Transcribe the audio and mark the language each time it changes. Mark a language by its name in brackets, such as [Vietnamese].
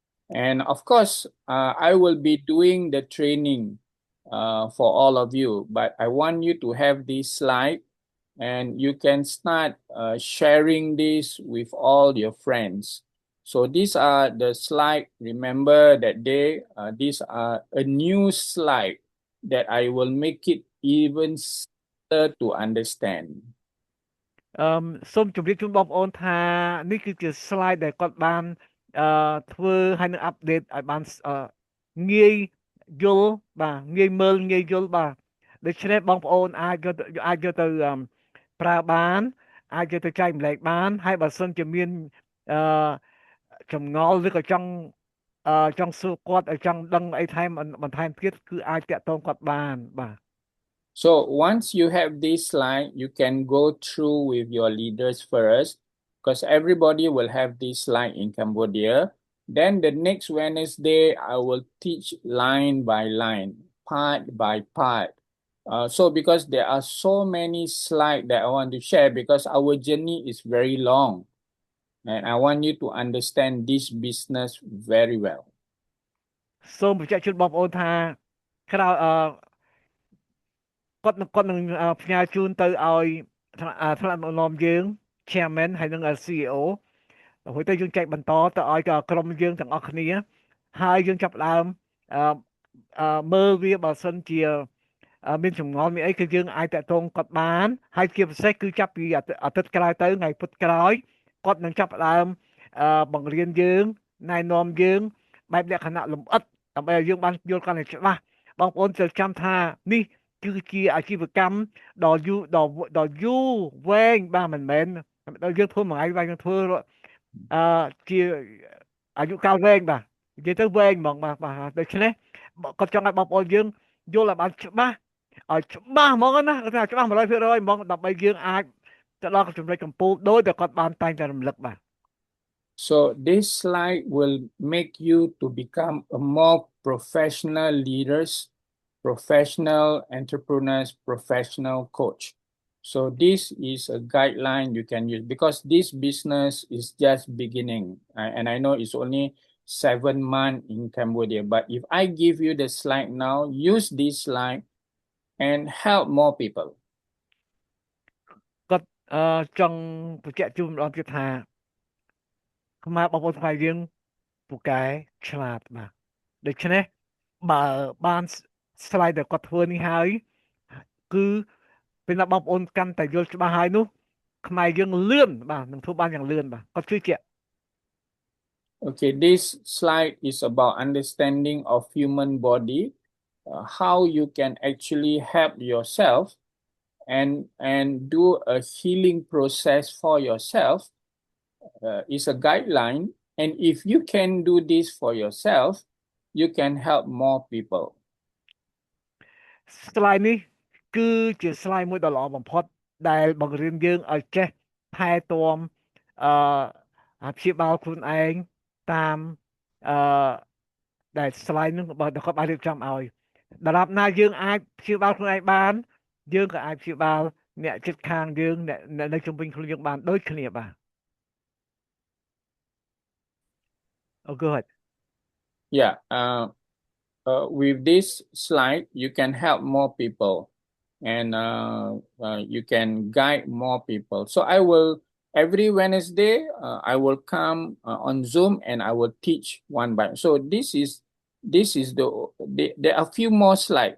[English] And of course, I will be doing the training for all of you, but I want you to have this slide and you can start sharing this with all your friends. So these are the slide. Remember that these are a new slide that I will make it even simpler to understand. [Khmer] សូមជម្រាបជូនបងប្អូនថានេះគឺជា slide ដែលគាត់បានធ្វើហើយនឹង update ឲ្យបានងាយយល់បាទងាយមើលងាយយល់បាទដូច្នេះបងប្អូនអាចយកទៅប្រើបានអាចយកទៅចែកម្លែកបានហើយបើសិនជាមានចម្ងល់ឬក៏ចង់សួរគាត់ឲ្យចង់ដឹងអីថែមបន្ថែមទៀតគឺអាចតាក់ទងគាត់បានបាទ [English] So once you have this slide, you can go through with your leaders first, because everybody will have this slide in Cambodia. Then the next Wednesday, I will teach line by line, part by part. So because there are so many slides that I want to share, because our journey is very long, and I want you to understand this business very well. [Khmer] សូមបញ្ជាក់ជូនបងប្អូនថាក្រោយគាត់នឹងផ្ញើជូនទៅឲ្យថ្នាក់ដឹកនាំយើង Chairman ហើយនឹង CEO ដើម្បីទៅយើងចែកបន្តទៅឲ្យក្រុមយើងទាំងអស់គ្នាហើយយើងចាប់ផ្ដើម មើលវាបើសិនជាមានចម្ងល់មានអីគឺយើងអាចតាក់ទងគាត់បានហើយជាពិសេសគឺចាប់ពីអាទិត្យក្រោយទៅថ្ងៃពុធក្រោយគាត់នឹងចាប់ផ្ដើមបង្រៀនយើងណែនាំយើងបែបលក្ខណៈលម្អិតដើម្បីឲ្យយើងបានយល់កាន់តែច្បាស់បងប្អូនត្រូវចាំថានេះគឺជាអាជីវកម្មដ៏យូរវែងបាទមិនមែនដល់យើងធ្វើមួយថ្ងៃយើងធ្វើ ជាអាយុកាលវែងបាទនិយាយទៅវែងហ្មងបាទដូច្នេះគាត់ចង់ឲ្យបងប្អូនយើងយល់ឲ្យបានច្បាស់ឲ្យច្បាស់ហ្មងណាថាច្បាស់ 100% ហ្មងដើម្បីយើងអាចទៅដល់ចំណុចកំពូលដោយតែគាត់បានតែងតែរំលឹកបាទ [English] So this slide will make you to become a more professional leaders, professional entrepreneurs, professional coach. So this is a guideline you can use because this business is just beginning. And I know it's only 7 months in Cambodia, but if I give you the slide now, use this slide and help more people. [Khmer] គាត់ចង់បញ្ជាក់ជូនម្ដងទៀតថាខ្មែរបងប្អូនខ្មែរយើងពូកែឆ្លាតបាទដូច្នេះបើបាន slide ដែលគាត់ធ្វើនេះហើយគឺពេលណាបងប្អូនកាន់តែយល់ច្បាស់ហើយនោះខ្មែរយើងលឿនបាទនឹងធ្វើបានយ៉ាងលឿនបាទគាត់ជឿជាក់ [English] Okay, this slide is about understanding of human body, how you can actually help yourself and do a healing process for yourself is a guideline. And if you can do this for yourself, you can help more people. [Khmer] slide នេះគឺជា slide មួយដ៏ល្អបំផុតដែលបង្រៀនយើងឲ្យចេះថែទាំព្យាបាលខ្លួនឯងតាមដែល slide នឹងបើគាត់បានរៀបចំឲ្យដរាបណាយើងអាចព្យាបាលខ្លួនឯងបានយើងក៏អាចព្យាបាលអ្នកជិតខាងយើងអ្នកនៅជុំវិញខ្លួនយើងបានដូចគ្នាបាទ [English] Oh, go ahead. Yeah, with this slide, you can help more people and you can guide more people. So I will, every Wednesday, I will come on Zoom and I will teach one by. So this is there are a few more slides.